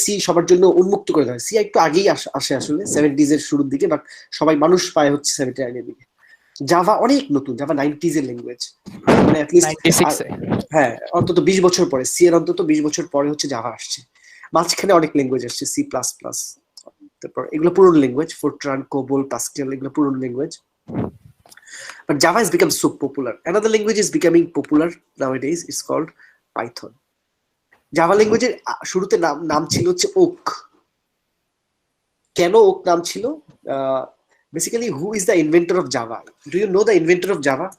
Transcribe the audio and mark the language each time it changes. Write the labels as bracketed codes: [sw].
[bn] C সবার জন্য উন্মুক্ত করে দেওয়া হয়। সি একটু আগেই আসে আসলে 70s এর শুরুর দিকে, বাট সবাই মানুষ পায় হচ্ছে 79-এর দিকে। জাভা অনেক নতুন, জাভা 90s এর ল্যাঙ্গুয়েজ, মানে হ্যাঁ অন্তত 20 বছর পরে, সি এর অন্তত 20 বছর পরে হচ্ছে জাভা আসছে। মাঝখানে অনেক ল্যাঙ্গুয়েজ আসছে, সি প্লাস প্লাস, তারপর এগুলো পুরনো ল্যাঙ্গুয়েজ, ফোরট্রান, কোবল, পাস্কেল, এগুলো পুরনো language. [en] But Java has become so popular. Another language is becoming popular nowadays. It's called Python. [bn] Java language-এর শুরুতে নাম ছিল হচ্ছে ওক। কেন ওক নাম ছিল? [en] Basically, who is the inventor of Java? Do you know the inventor of Java?